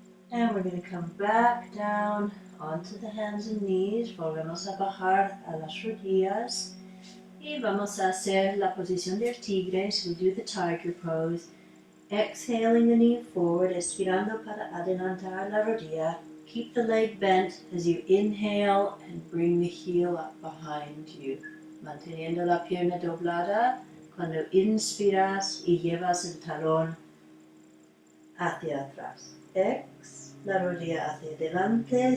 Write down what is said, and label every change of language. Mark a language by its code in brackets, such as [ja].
[en] And we're going to come back down onto the hands and knees. [es] Volvemos a bajar a las rodillas. Y vamos a hacer la posición del tigre. [en] So we do the tiger pose. Exhaling the knee forward, [es] estirando para adelantar la rodilla. [en] Keep the leg bent as you inhale and bring the heel up behind you. [es] Manteniendo la pierna doblada. Cuando inspiras y llevas el talón hacia atrás. La rodilla hacia adelante.